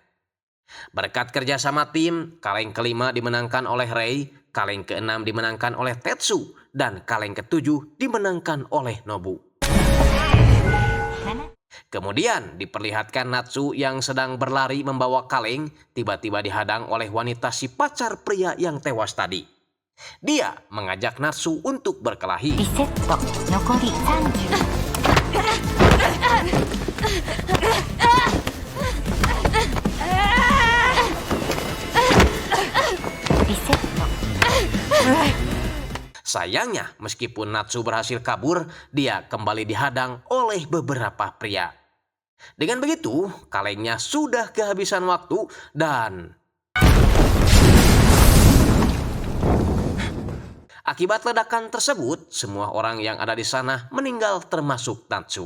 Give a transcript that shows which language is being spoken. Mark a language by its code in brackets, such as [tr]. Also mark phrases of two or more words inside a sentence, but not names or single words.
[id] Berkat kerjasama tim, kaleng kelima dimenangkan oleh Rei, kaleng keenam dimenangkan oleh Tetsu, dan kaleng ketujuh dimenangkan oleh Nobu. Kemudian diperlihatkan Natsu yang sedang berlari membawa kaleng, tiba-tiba dihadang oleh wanita si pacar pria yang tewas tadi. Dia mengajak Natsu untuk berkelahi. [ja] リセット残り30。あ [id] Sayangnya, meskipun Natsu berhasil kabur, dia kembali dihadang oleh beberapa pria. Dengan begitu, kalengnya sudah kehabisan waktu dan akibat ledakan tersebut, semua orang yang ada di sana meninggal termasuk Natsu.